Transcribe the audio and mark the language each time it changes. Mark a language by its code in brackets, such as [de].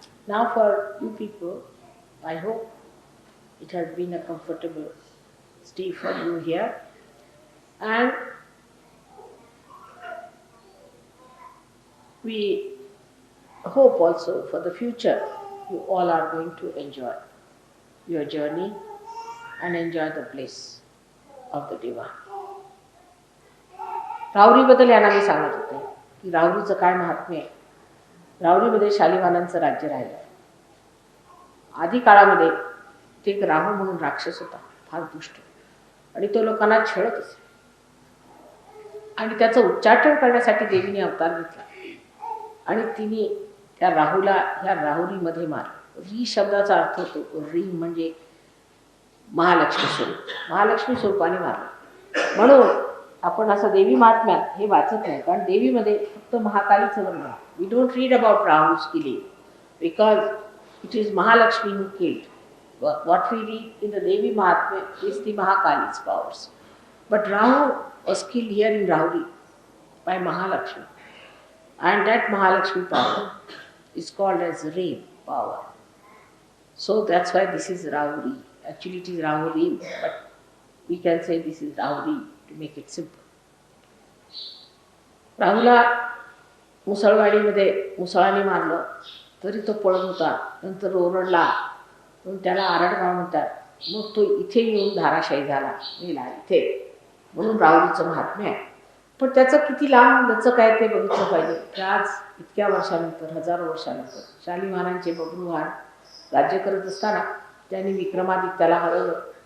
[en] Now for you people, I hope it has been a comfortable stay for you here, and we hope also for the future you all are going to enjoy your journey and enjoy the bliss of the divine. [mr] राहुरीबद्दल यांना मी सांगत होते की राहुरीचं काय महात्म्य आहे. राहुरीमध्ये शालिवाहनांचं राज्य राहिलं. आधी काळामध्ये ते एक राहू म्हणून राक्षस होता, फार दुष्ट, आणि तो लोकांना छळत असे. आणि त्याचं उच्चाटन करण्यासाठी देवीने अवतार घेतला आणि तिने त्या राहूला ह्या राहुरीमध्ये मारलं. री शब्दाचा अर्थ होतो री म्हणजे महालक्ष्मी स्वरूप, महालक्ष्मी स्वरूपाने मारलं. म्हणून आपण असं देवी महात्म्यात हे वाचत नाही, कारण देवीमध्ये फक्त महाकालीचं वर्णन. [en] We don't read about Rahu's killing because it is Mahalakshmi who killed. What we read in the Devi Mahatmya is the Mahakali's powers. But Rahu was killed here in Rahuri by Mahalakshmi. And that Mahalakshmi power is called as rain power. So that's why this is Rahuri. Actually it is Rahuri, but we can say this is Rahuri to make it simple. [mr] राहुला मुसळवाडीमध्ये मुसळाने मारलं तरी तो पळत होता. नंतर ओरडला म्हणून त्याला आरडगाव म्हणतात. मग तो इथे येऊन धाराशायी झाला, मेला इथे, म्हणून राहुरीचं महात्म्य आहे. पण त्याचं किती लांब लचक आहे ते बघितलं पाहिजे की आज इतक्या वर्षानंतर, हजारो वर्षानंतर शालिवाहनांचे बब्रुवाहन राज्य करत असताना त्यांनी विक्रमादित्याला हरवलं.